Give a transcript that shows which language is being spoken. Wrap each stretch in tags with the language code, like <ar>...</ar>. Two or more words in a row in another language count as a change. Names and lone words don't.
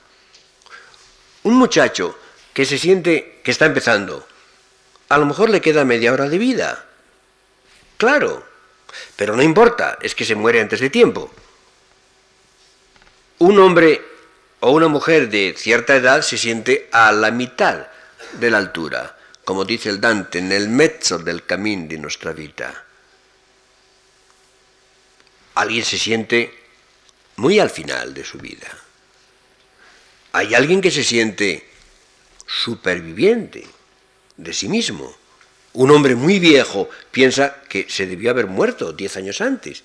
<es>Un muchacho que se siente que está empezando, a lo mejor le queda media hora de vida. Claro, pero no importa, es que se muere antes de tiempo. Un hombre o una mujer de cierta edad se siente a la mitad de la altura, como dice el Dante,</es> <it>nel mezzo del cammin di nostra vita.</it> <es>Alguien se siente muy al final de su vida. Hay alguien que se siente superviviente de sí mismo. Un hombre muy viejo piensa que se debió haber muerto 10 años antes.</es>